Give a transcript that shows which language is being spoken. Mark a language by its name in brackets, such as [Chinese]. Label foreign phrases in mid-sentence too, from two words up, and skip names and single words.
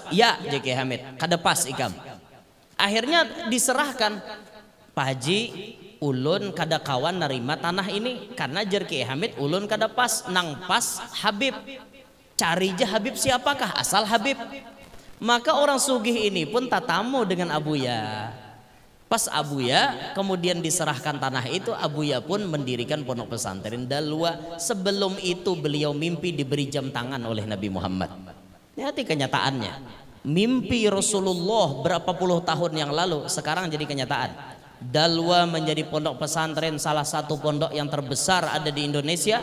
[Banjar] Ya JK Hamid, kada pas ikam. Akhirnya diserahkan, Pak Haji, ulun kada kawan nerima tanah ini karena JK Hamid ulun kada pas, nang pas Habib. [Indonesian] Cari je Habib siapakah? Asal Habib. Maka orang sugih ini pun tatamu dengan Abuya. Pas Abuya kemudian diserahkan tanah itu, Abuya pun mendirikan pondok pesantren Dalwa. Sebelum itu beliau mimpi diberi jam tangan oleh Nabi Muhammad. Lihat kenyataannya, mimpi Rasulullah berapa puluh tahun yang lalu sekarang jadi kenyataan. Dalwa menjadi pondok pesantren salah satu pondok yang terbesar ada di Indonesia.